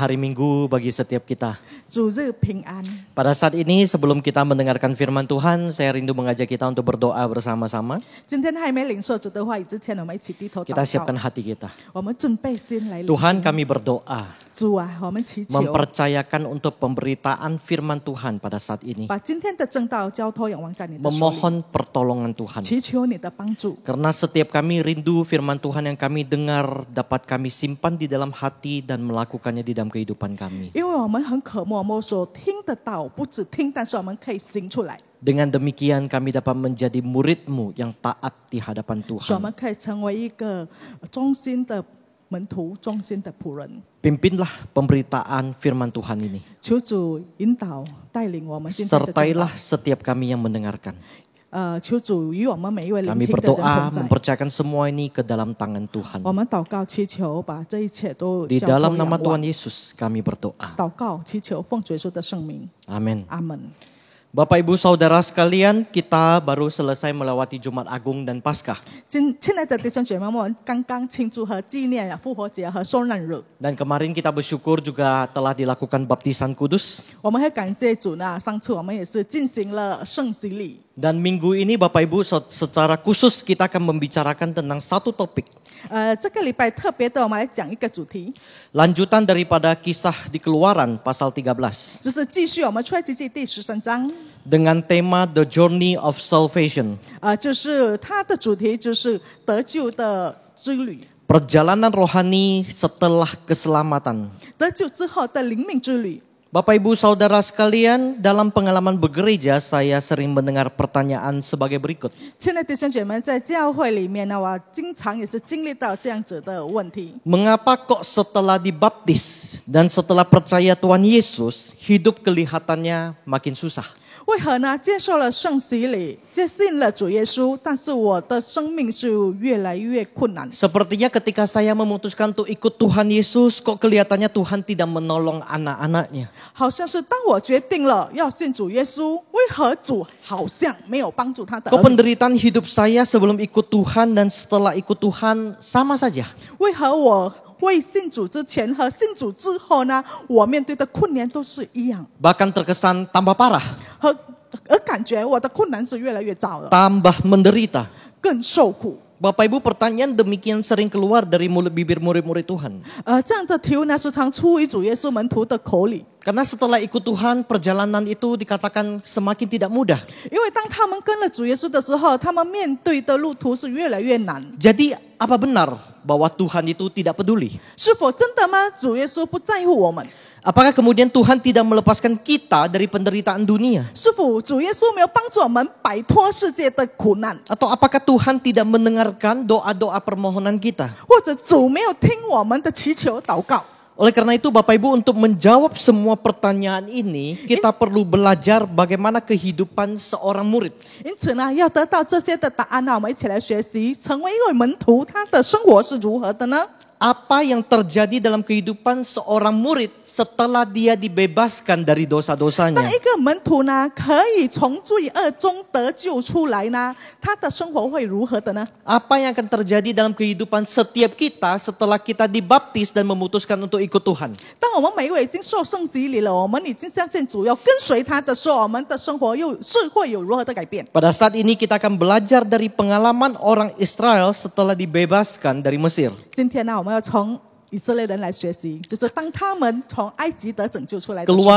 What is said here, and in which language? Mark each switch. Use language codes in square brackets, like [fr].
[id] hari Minggu bagi setiap kita. [zh] 主日平安。 [id] Pada saat ini sebelum kita mendengarkan firman Tuhan, saya rindu mengajak kita untuk berdoa bersama-sama. [zh] 今天还没领受主的话语之前，我们一起低头祷 [id] Kita siapkan [zh] 告。 [id] hati kita. [zh] 我们准备心来领。 [id] Tuhan, kami berdoa, [zh] 主啊，我们祈求， [id] mempercayakan untuk pemberitaan firman Tuhan pada saat ini. [zh] 把今天的正道交托仰望在你的手里， [id] Memohon pertolongan Tuhan. [zh] 祈求你的帮助。 [id] Karena setiap kami rindu firman Tuhan yang kami dengar dapat kami simpan di dalam hati dan melakukannya di dalam kehidupan kami. [zh] 因为我们很渴慕我们所听得到，不只听，但是我们可以行出来， [id] Dengan demikian kami dapat menjadi murid-Mu yang taat di hadapan [zh] 使我 [id] Tuhan. [zh] 们可以成为一个忠心的门徒、忠心的仆人。 [id] Pimpinlah pemberitaan firman Tuhan ini. [zh] 求主引导带领我们今天的正道 [id] Sertailah setiap kami yang mendengarkan. [zh] 求主与我们每一位聆 [id] Kami [zh] 听的人 [id] berdoa [zh] 同在。 [id] mempercayakan semua ini ke dalam tangan Tuhan. [zh] 我们祷告祈求，把这一切都 [id] Di [zh] 交托 [id] dalam [zh] 仰 [id] nama [zh] 望 [id] Tuhan Yesus kami berdoa. [zh] 祷告祈求，奉主耶稣的圣名， [id] Amin. [zh] 阿门。 [id] Bapak Ibu Saudara sekalian, kita baru selesai melewati Jumat Agung dan Paskah. [zh] 亲爱的弟兄姐妹们，我们刚刚庆祝和纪念复活节和受难日， [id] Dan kemarin kita bersyukur juga telah dilakukan baptisan kudus. [zh] 我们会感谢主呢。上次我们也是进行了圣洗礼。 [id] Dan minggu ini Bapak Ibu secara khusus kita akan membicarakan tentang satu topik. [zh] 这个礼拜特别的，我们来讲一个主题， [id] Lanjutan daripada kisah di Keluaran pasal 13. [zh] 就是继续我们出埃及记第13章， [id] Dengan tema [en] The Journey of Salvation. [zh] 就是它的主题就是得救的之旅。 [id] perjalanan rohani setelah keselamatan. [zh] 得救之后的灵命之旅。 [id] Bapak Ibu Saudara sekalian, dalam pengalaman bergereja saya sering mendengar pertanyaan sebagai berikut. [zh] 亲爱的弟兄姐妹，在教会里面呢，我经常也是经历到这样子的问题。 [id] Mengapa kok setelah dibaptis dan setelah percaya Tuhan Yesus, hidup kelihatannya makin susah? [zh] 为何呢？接受了圣洗礼，接信了主耶稣，但是我的生命是越来越困难。 [id] Sepertinya ketika saya memutuskan untuk ikut Tuhan Yesus, kok kelihatannya Tuhan tidak menolong anak-anaknya. [zh] 好像是当我决定了要信主耶稣，为何主好像没有帮助他的 [id] Kok [zh] 儿女？ [id] penderitaan hidup saya sebelum ikut Tuhan dan setelah ikut Tuhan sama saja? [zh] 为何我未信主之前和信主之后呢，我面对的困难都是一样， [id] Bahkan terkesan tambah parah, [zh] 而感觉我的困难是越来越糟了， [id] tambah menderita. [zh] 更受苦。 [id] Bapak Ibu, pertanyaan demikian sering keluar dari mulut bibir murid-murid Tuhan. [zh] 这样的提问呢，时常出于主耶稣门徒的口里， [id] Karena setelah ikut Tuhan, perjalanan itu dikatakan semakin tidak mudah. [zh] 因为当他们跟了主耶稣的时候，他们面对的路途是越来越难。 [id] Jadi apa benar bahwa Tuhan itu tidak peduli? [zh] 是否真的吗？主耶稣不在乎我们？ [id] Apakah kemudian Tuhan tidak melepaskan kita dari penderitaan dunia? [zh] 是否主耶稣没有帮助我们摆脱世界的苦难？ [id] Atau apakah Tuhan tidak mendengarkan doa-doa permohonan kita? [zh] 或者主没有听我们的祈求祷告？ [id] Oleh karena itu Bapak Ibu, untuk menjawab semua pertanyaan ini, kita perlu belajar bagaimana kehidupan seorang murid. [zh] 因此呢，要得到这些的答案呢，我们一起来学习，成为一位门徒，他的生活是如何的呢？ [id] Apa yang terjadi dalam kehidupan seorang murid setelah dia dibebaskan dari [zh] 当 [id] dosa-dosanya? [zh] 一个门徒呢，可以从罪恶中得救出来呢，他的生活会如何的呢？ [id] Apa yang akan terjadi dalam kehidupan setiap kita setelah kita dibaptis dan memutuskan untuk ikut Tuhan? [zh] 当我们每一位已经受圣洗礼了，我们已经相信主要跟随他的时候，我们的生活又是会有如何的改变？ [id] Pada saat ini kita akan belajar dari pengalaman orang Israel setelah dibebaskan dari Mesir. [zh] 今天呢，我们要从以色列人来学习，就是当他们从埃及得拯救出来的时候，